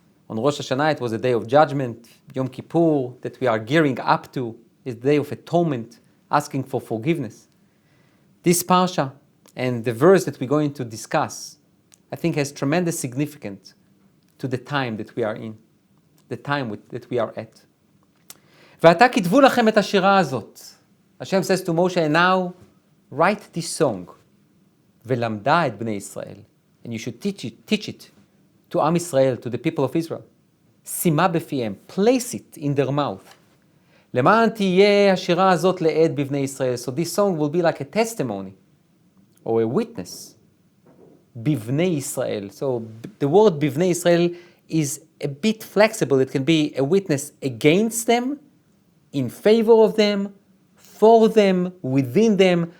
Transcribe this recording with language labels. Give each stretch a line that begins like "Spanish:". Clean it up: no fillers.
English: On Rosh Hashanah it was a day of judgment. Yom Kippur that we are gearing up to is the day of atonement, asking for forgiveness. This parsha and the verse that we're going to discuss I think has tremendous significance to the time that we are in, the time that we are at.
Hebrew: ועתה כתבו לכם את השירה הזאת.
English: Hashem says to Moshe, and now write this song.
Hebrew: ולמדה את בני ישראל.
English: And you should teach it to Am Israel, to the people of Israel.
Hebrew: שימה בפיהם,
English: place it in their mouth.
Hebrew: למען תהיה השירה הזאת לעד בבני ישראל.
English: So this song will be like a testimony or a witness. Bivnei Israel. So the word Bivnei Israel is a bit flexible. It can be a witness against them, in favor of them, for them, within them.